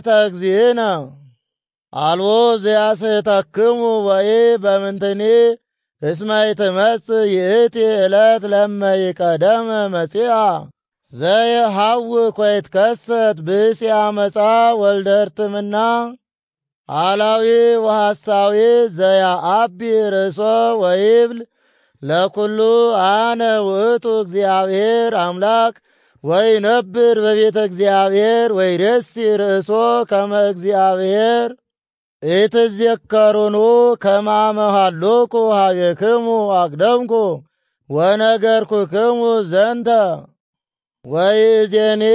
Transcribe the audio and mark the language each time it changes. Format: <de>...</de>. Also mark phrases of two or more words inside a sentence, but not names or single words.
<gez>እግዚእነ አልቦ ዘያስሕተክሙ ወኢ በምንትኒ እስመ ይትመጽእ ይእቲ ዕለት ለእመ ይቀደመ መጺአ ዘይሐውክ ወይትከሰት ብእሲ አመፃ ወልደ እርትምና አላዊ ወሐሳዊ ዘያአቢ ርእሶ ወይብል ለኩሉ አነ ውእቱ እግዚአብሔር አምላክ ወይነብር በቤተ እግዚአብሔር ወይሬሲ ርእሶ ከመ እግዚአብሔር ኢትዘከሩኑ ከመ አመ ሀሎኩ ኀቤክሙ አቅደምኩ ወነገርኩክሙ ዘንተ ወይእዜኒ</gez>